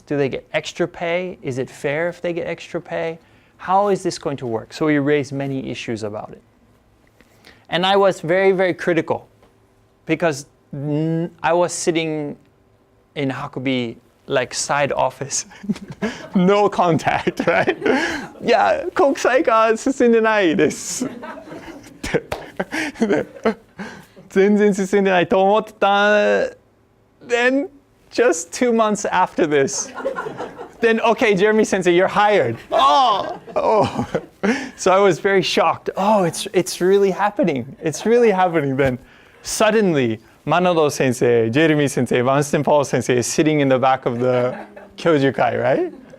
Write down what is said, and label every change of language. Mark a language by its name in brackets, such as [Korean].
[English] Do they get extra pay? Is it fair if they get extra pay? How is this going to work? So we raised many issues about it. And I was very, very critical because I was sitting in Hakubi, like side office, no contact, right? [Japanese] Yeah, Kokusaika 進んでないです。全然進んでないと思ってた。 [English] Then, just 2 months after this, then, okay, Jeremy Sensei, you're hired. Oh. So I was very shocked. Oh, it's really happening. It's really happening. Then, suddenly, Manodo Sensei, Jeremy Sensei, Vanston Paul Sensei is sitting in the back of the Kyojukai, right?